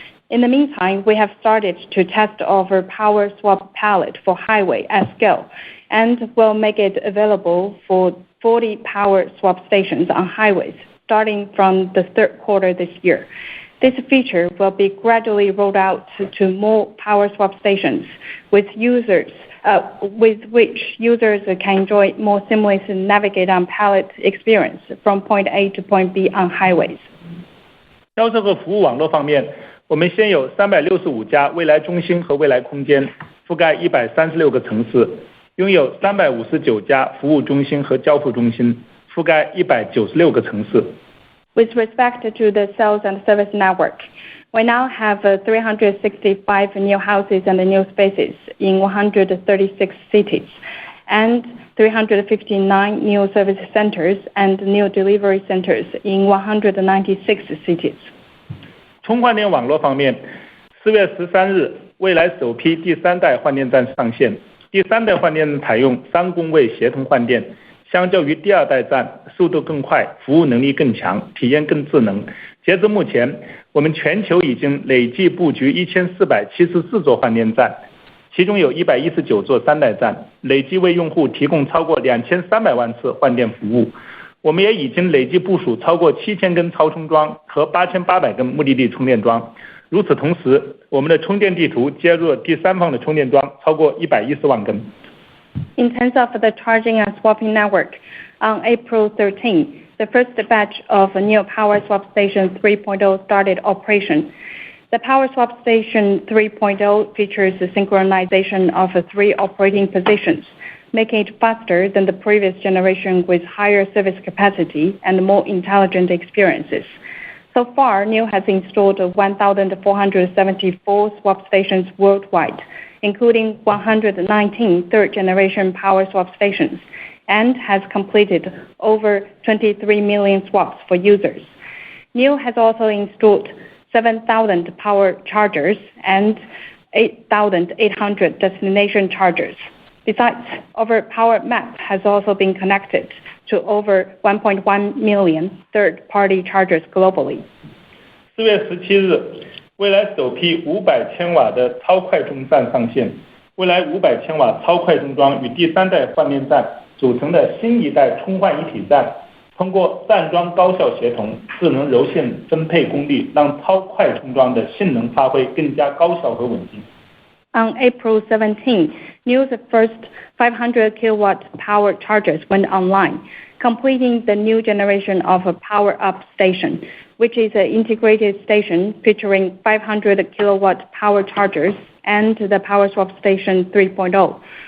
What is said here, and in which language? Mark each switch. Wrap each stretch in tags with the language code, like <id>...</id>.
<en>In the meantime, we have started to test our power swap palette for highway at scale, and will make it available for 40 power swap stations on highways starting from the third quarter this year. This feature will be gradually rolled out to more power swap stations with which users can enjoy more seamless navigate on pallet experience from point A to point B on highways.</en> <zh>销售和服务网络方面，我们现有365家未来中心和未来空间，覆盖136个城市，拥有359家服务中心和交付中心，覆盖196个城市。</zh> <en>With respect to the sales and service network, we now have 365 NIO houses and NIO spaces in 136 cities, and 359 NIO service centers and NIO delivery centers in 196 cities.</en> <zh>充换电网络方面，4月13日，未来首批第3代换电站上线。第3代换电站采用3公位协同换电，相较于第2代站，速度更快，服务能力更强，体验更智能。截至目前，我们全球已经累计布局1474座换电站，其中有119座3代站，累计为用户提供超过2300万次换电服务。我们也已经累计部署超过7000根超充桩和8800根目的地充电桩。如此同时，我们的充电地图接入了第3方的充电桩超过110万根。</zh> <en>In terms of the charging and swapping network, on April 13, the first batch of NIO Power Swap Station 3.0 started operation. The Power Swap Station 3.0 features the synchronization of 3 operating positions, making it faster than the previous generation with higher service capacity and more intelligent experiences. So far, NIO has installed 1,474 swap stations worldwide, including 119 third-generation power swap stations, and has completed over 23 million swaps for users. NIO has also installed 7,000 power chargers and 8,800 destination chargers. Besides, our power map has also been connected to over 1.1 million third-party chargers globally.</en> <zh>4月17日，未来首批500千瓦的超快充站上线。未来500千瓦超快充桩与第3代换电站组成的新一代充换一体站，通过站桩高效协同、智能柔性分配功率，让超快充桩的性能发挥更加高效和稳定。</zh> <en>On April 17, NIO's first 500 kilowatt power chargers went online, completing the new generation of a power-up station, which is an integrated station featuring 500 kilowatt power chargers and the Power Swap Station 3.0.</en>